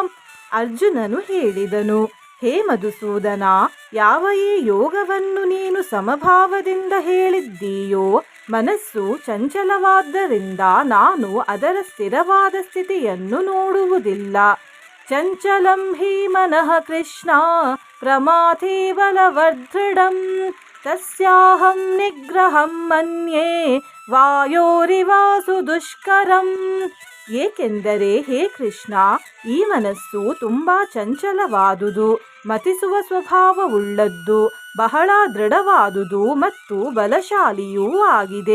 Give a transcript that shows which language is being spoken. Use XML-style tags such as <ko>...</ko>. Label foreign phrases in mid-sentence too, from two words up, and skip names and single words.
<kn>ಅರ್ಜುನನು ಹೇಳಿದನು, ಹೇ ಮಧುಸೂದನ, ಯಾವ ಈ ಯೋಗವನ್ನು ನೀನು ಸಮಭಾವದಿಂದ ಹೇಳಿದ್ದೀಯೋ, ಮನಸ್ಸು ಚಂಚಲವಾದ್ದರಿಂದ ನಾನು ಅದರ ಸ್ಥಿರವಾದ ಸ್ಥಿತಿಯನ್ನು ನೋಡುವುದಿಲ್ಲ.</kn> <sa>ಚಂಚಲಂ ಹಿ ಮನಃ ಕೃಷ್ಣ ಪ್ರಮಾಥಿ ಬಲವದೃಢಂ ತಸ್ಯಾಹಂ ನಿಗ್ರಹಂ ಮನ್ಯೇ ವಾಯೋರಿವಾಸು ದುಷ್ಕರಂ.</sa> <kn>ಏಕೆಂದರೆ ಹೇ ಕೃಷ್ಣ, ಈ ಮನಸ್ಸು ತುಂಬ ಚಂಚಲವಾದುದು, ಮತಿಸುವ ಸ್ವಭಾವವುಳ್ಳದ್ದು, ಬಹಳ ದೃಢವಾದುದು ಮತ್ತು ಬಲಶಾಲಿಯೂ ಆಗಿದೆ.</kn>